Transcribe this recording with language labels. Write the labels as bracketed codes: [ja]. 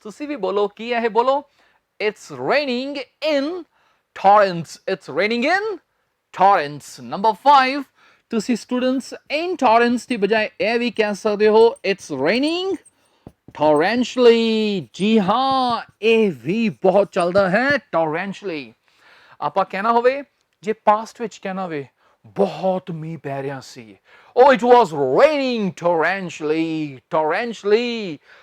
[pa] ਤੁਸੀਂ ਵੀ ਬੋਲੋ ਕੀ ਹੈ ਇਹ ਬੋਲੋ [en] it's raining in torrents. It's raining in torrents. [pa] Number 5 ਤੁਸੀਂ students in torrents ਦੀ ਬਜਾਏ ਇਹ ਵੀ ਕਹਿ ਸਕਦੇ ਹੋ [en] it's raining torrentially. [pa] ਜੀ ਹਾਂ ਇਹ ਵੀ ਬਹੁਤ ਚੱਲਦਾ ਹੈ torrentially. ਆਪਾਂ ਕਹਿਣਾ ਹੋਵੇ ਜੇ ਪਾਸਟ ਵਿੱਚ ਕਹਿਣਾ ਹੋਵੇ ਬਹੁਤ ਮੀਂਹ ਪੈ ਰਿਹਾ ਸੀ [en] it was raining torrentially.